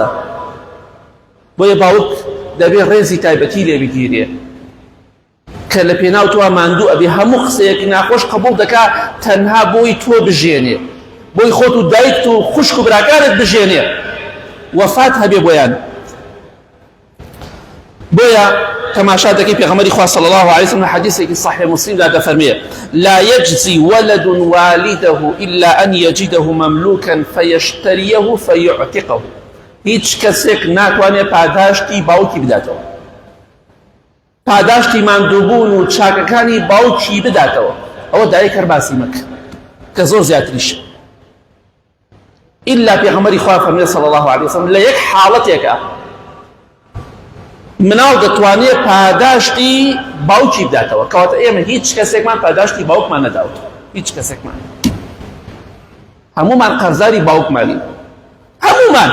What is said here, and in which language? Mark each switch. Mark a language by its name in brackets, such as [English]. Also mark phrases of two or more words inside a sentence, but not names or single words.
[Central Kurdish] بۆیە باوک دەبێ ڕێزی تایبەتی لێ بگیرێ کە لە پێناو تۆ ماندوو ئەبێ، هەموو قسەیەکی ناخۆش قبوڵ دەکا تەنها بۆی تۆ بژێنێ، بۆی خۆت و دایک و خوشک و براکانت بژێنێ، وەفات هەبێ بۆیان. بۆیە تەماشا دەکەی پێغەمبەری خوا [Arabic] صلی الله علیه وسلم [Central Kurdish] لە حەدیثێکی صحیح مسلمدا دەفەرمێ: [Arabic] لا يجزي ولد والده إلا أن يجده مملوكا فيشتريه فيعتقه. [Central Kurdish] هیچ کەسێک ناتوانێت پاداشتی باوکی بداتەوە، پاداشتی ماندووبوون و چاکەکانی باوکی بداتەوە. ئەوە دایک هەر باسی مەکە کە زۆر زیاتریش. إلا پێغەمبەری خوا فەرمێ [Arabic] صلی الله علیه وسلم [Central Kurdish] لە یەک حاڵەتێکە مناڵ دەتوانێت پاداشتی باوکی بداتەوە، کەواتە ئێمە هیچ کەسێکمان پاداشتی باوکمان نەداوە، هیچ کەسێکمان، هەموومان قەرزاری باوکمانین، هەموومان.